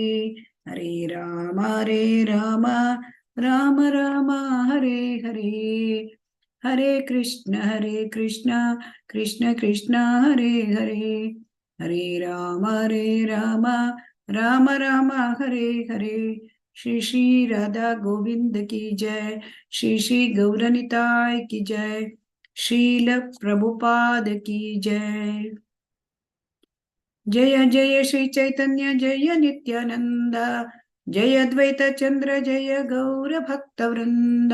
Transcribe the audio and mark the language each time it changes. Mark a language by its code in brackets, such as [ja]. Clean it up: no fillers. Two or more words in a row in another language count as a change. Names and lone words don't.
[sa] ಹರೇ ರಾಮ ರಾಮ ರಾಮ ಹರೇ ಹರೇ. ಹರೇ ಕೃಷ್ಣ ಕೃಷ್ಣ ಕೃಷ್ಣ ಹರೇ ಹರೇ. ಹರೇ ರಾಮ ರಾಮ ರಾಮ ಹರೇ ಹರೇ. ಶ್ರೀ ಶ್ರೀ ರಾಧಾ ಗೋವಿಂದ ಕಿ ಜಯ. ಶ್ರೀ ಶ್ರೀ ಗೌರನಿತಾಯ್ ಕಿ ಜಯ. ಶ್ರೀಲ ಪ್ರಭುಪಾದ ಕಿ ಜಯ. ಜಯ ಜಯ ಶ್ರೀ ಚೈತನ್ಯ ಜಯ ನಿತ್ಯಾನಂದ. ಜಯ ದ್ವೈತ ಚಂದ್ರ ಜಯ ಗೌರ ಭಕ್ತ ವೃಂದ.